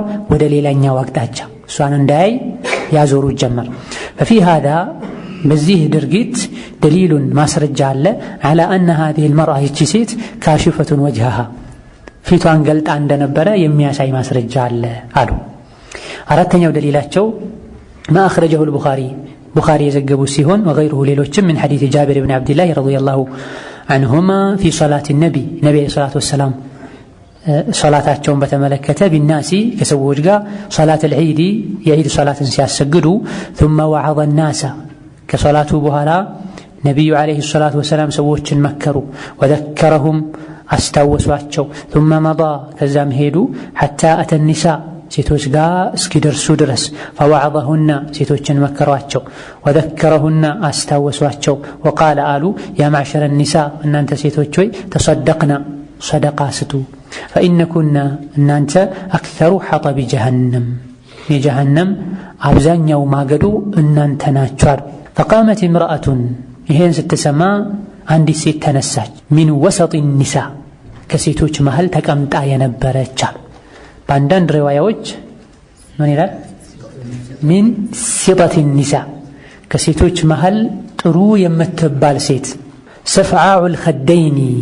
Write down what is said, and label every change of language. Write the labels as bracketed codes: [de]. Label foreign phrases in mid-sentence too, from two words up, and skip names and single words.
[am] ወደ ሌላኛው አቅጣጫ እሷን እንዳያይ ያዞሩት ጀመር። [ar] ففي هذا [am] በዚህ ድርጊት ደሊሉን ማስረጃ አለ [ar] على أن هذه المرأة [am] ይቺ ሴት [ar] كاشفة وجهها [am] ፊቷን ገልጣ እንደነበረ የሚያሳይ ማስረጃ አለ አሉ። አራተኛው ደሊላቸው [ar] ما أخرجه البخاري [am] የዘገቡ ሲሆን ወገይሩሁ ሌሎችም ምን [ar] حديث جابر بن عبد الله رضي الله عنهما في صلاة النبي عليه الصلاة والسلام [am] ሶላታቸውን በተመለከተ ቢናሲ ከሰዎች ጋር [ar] صلاة العيد [am] የዒድ ሶላትን ሲያሰግዱ [ar] ثم وعظ الناس [am] ከሶላቱ በኋላ ነብዩ [ar] عليه الصلاة والسلام [am] ሰዎችን መከሩ ወዘከረሁም አስታወሷቸው [ar] ثم مضى [am] ከዛም ሄዱ [ar] حتى أتى النساء [am] ሴቶች ጋር እስኪደርሱ ድረስ فوعظهن ሴቶችን መከሯቸው ወዘከረሁን አስታወሷቸው وقال አሉ [ar] يا معشر النساء [am] እናንተ ሴቶች ሆይ [ar] تصدقنا صدقة [am] ስጡ فإنكن እናንተ [ar] أكثر حطب جهنم [am] የጀሃነም አብዛኛው ማገዶ እናንተ ናችሁ [ar] فقامت امرأة [am] ይሄን ስትሰማ አንዲት ሴት ተነሳች [ar] من وسط النساء [am] ከሴቶች መሃል ተቀምጣ የነበረች በአንዳንድ ሪዋያዎች ምን ይላል [ar] من سطة النساء [am] ከሴቶች መሃል ጥሩ የምትባል ሴት [ar] سفعاء الخدين